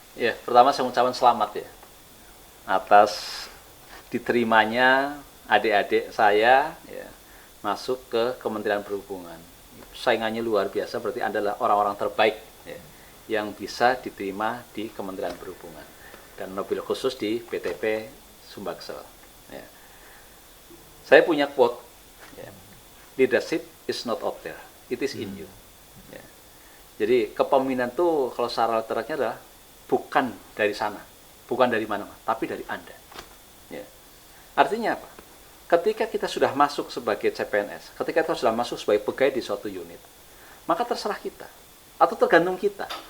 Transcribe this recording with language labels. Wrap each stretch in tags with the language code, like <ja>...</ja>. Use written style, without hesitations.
<id>Ya, pertama saya mengucapkan selamat ya atas diterimanya adik-adik saya ya, masuk ke Kementerian Perhubungan. Saingannya luar biasa, berarti Anda adalah orang-orang terbaik ya, yang bisa diterima di Kementerian Perhubungan. Dan mobil khusus di BTP Sumbaksel. Ya. Saya punya quote, ya,</id> <en>leadership is not out there, it is in you.</en> <id>Ya. Jadi kepemimpinan itu kalau secara literalnya adalah bukan dari sana, bukan dari mana-mana, tapi dari Anda. Ya. Artinya apa? Ketika kita sudah masuk sebagai CPNS, ketika kita sudah masuk sebagai pegawai di suatu unit, maka terserah kita, atau tergantung kita.</id>